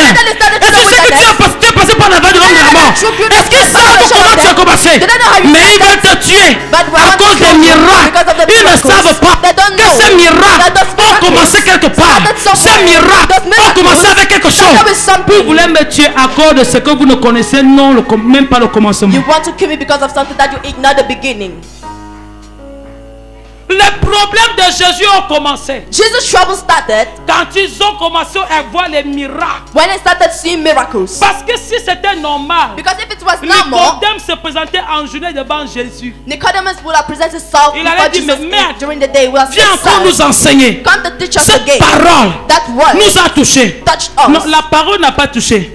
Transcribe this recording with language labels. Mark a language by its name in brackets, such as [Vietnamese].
[French] Est-ce qu'ils savent que tu as passé par la vague de l'homme de la mort? Est-ce qu'ils savent comment tu as commencé? Mais ils veulent te tuer à cause des miracles. Ils ne savent pas que ces miracles ont commencé quelque part. Ces miracles ont commencé avec quelque chose. Vous voulez me tuer à cause de ce que vous ne connaissez, non, même pas le commencement. [English] You want to kill me because of something that you ignore the beginning. [French] Les problèmes de Jésus ont commencé. [English] Jesus' trouble started [French] quand ils ont commencé à voir les miracles. [English] When they started seeing miracles. [French] Parce que si c'était normal, [English] because if it was normal, [French] Nicodème se présentait en journée devant Jésus. [English] Nicodemus would have presented himself before Jesus during the day. [French] Viens encore nous enseigner. [English] Come to teach us [French] Cette [English] again. [French] parole [English] That word [French] nous a touchés. [English] touched us. [French] Non, la parole n'a pas touché.